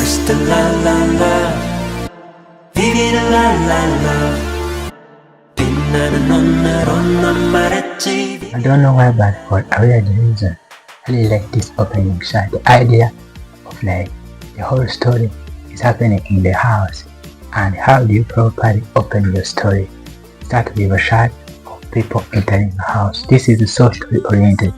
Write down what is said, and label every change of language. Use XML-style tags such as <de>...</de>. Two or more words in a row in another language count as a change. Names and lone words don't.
<ko>the la la la, vivi the la la la. 빛나는 오늘로 넌 말했지.</ko> <en>I don't know why, but for a weird reason, I really like this opening shot. The idea of like the whole story is happening in the house, and how do you properly open your story? Start with a shot of people entering the house. This is so story oriented.</en>